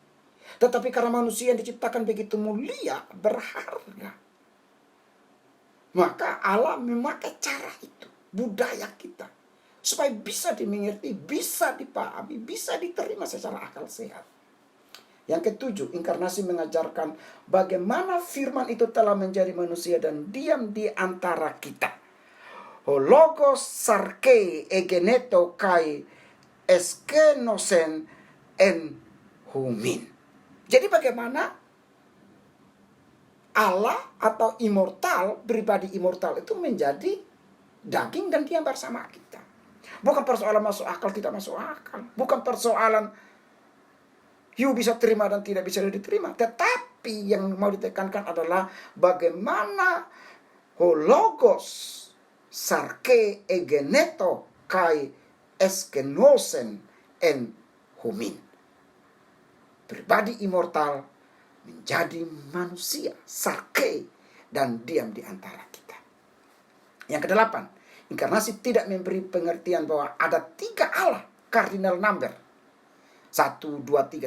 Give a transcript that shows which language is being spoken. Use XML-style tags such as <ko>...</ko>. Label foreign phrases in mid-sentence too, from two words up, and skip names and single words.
<id>Tetapi karena manusia yang diciptakan begitu mulia, berharga, maka Allah memakai cara itu, budaya kita, supaya bisa dimengerti, bisa dipahami, bisa diterima secara akal sehat. Yang ketujuh, inkarnasi mengajarkan bagaimana firman itu telah menjadi manusia dan diam di antara kita.</id> <el>Λόγος σὰρξ ἐγένετο καὶ ἐσκήνωσεν ἐν ἡμῖν.</el> <id>Jadi bagaimana Allah atau immortal, pribadi immortal itu menjadi daging dan diam bersama kita. Bukan persoalan masuk akal, tidak masuk akal. Bukan persoalan you bisa terima dan tidak bisa diterima. Tetapi yang mau ditekankan adalah bagaimana</id> <el>ὁ λόγος σὰρξ ἐγένετο καὶ ἐσκήνωσεν ἐν ἡμῖν.</el> <id>Pribadi immortal menjadi manusia, sarke, dan diam di antara kita. Yang kedelapan, inkarnasi tidak memberi pengertian bahwa ada 3 Allah,</id> <en>cardinal number.</en> <id>1, 2, 3.</id>